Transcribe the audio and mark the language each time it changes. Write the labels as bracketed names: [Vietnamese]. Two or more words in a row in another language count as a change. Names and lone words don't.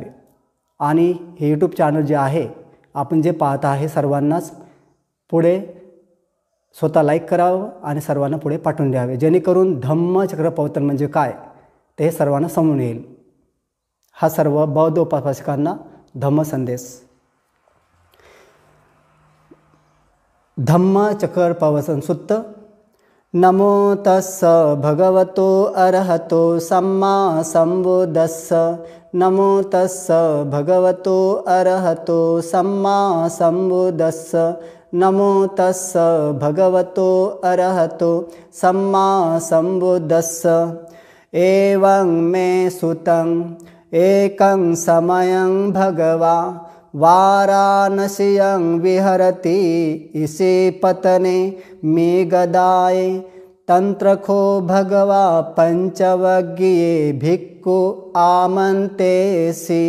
[Marathi] आणि हे यूट्यूब चॅनल जे आहे आपण जे पाहत आहे सर्वांनाच पुढे स्वतः लाईक करावं आणि सर्वांना पुढे पाठवून द्यावे, जेणेकरून धम्मचक्र प्रवर्तन म्हणजे काय ते सर्वांना समजून येईल. हा सर्व बौद्ध उपासकांना धम्म संदेश. धम्मचक्र प्रवर्तन सुत्त. [Pali] नमो तस्स भगवतो अरहतो सम्मा संबुद्धस्स. नमो तस्स भगवतो अरहतो सम्मा संबुद्धस्स. नमो तस्स भगवतो अरहतो सम्मा संबुद्धस्स. एवं मे सुतं एकं समयं भगवा वाराणस्यां विहरति इसे पतने मे गदाय तंत्रखो भगवा पंचवज्ञे भिक्खु आमन्तेसि.